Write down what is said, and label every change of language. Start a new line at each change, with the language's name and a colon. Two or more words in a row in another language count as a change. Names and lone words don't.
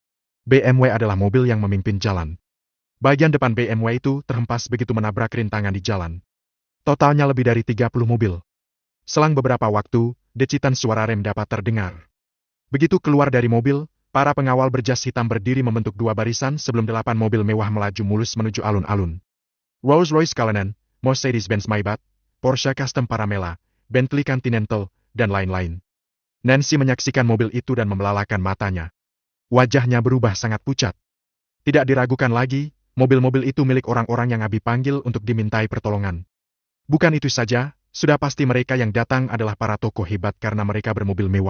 Indonesian: BMW adalah mobil yang memimpin jalan. Bagian depan BMW itu terhempas begitu menabrak rintangan di jalan. Totalnya lebih dari 30 mobil. Selang beberapa waktu, decitan suara rem dapat terdengar. Begitu keluar dari mobil, para pengawal berjas hitam berdiri membentuk dua barisan sebelum 8 mobil mewah melaju mulus menuju alun-alun. Rolls-Royce Cullinan, Mercedes-Benz Maybach, Porsche Custom Panamera, Bentley Continental, dan lain-lain. Nancy menyaksikan mobil itu dan membelalakan matanya. Wajahnya berubah sangat pucat. Tidak diragukan lagi, mobil-mobil itu milik orang-orang yang Abi panggil untuk dimintai pertolongan. Bukan itu saja, sudah pasti mereka yang datang adalah para tokoh hebat karena mereka bermobil mewah.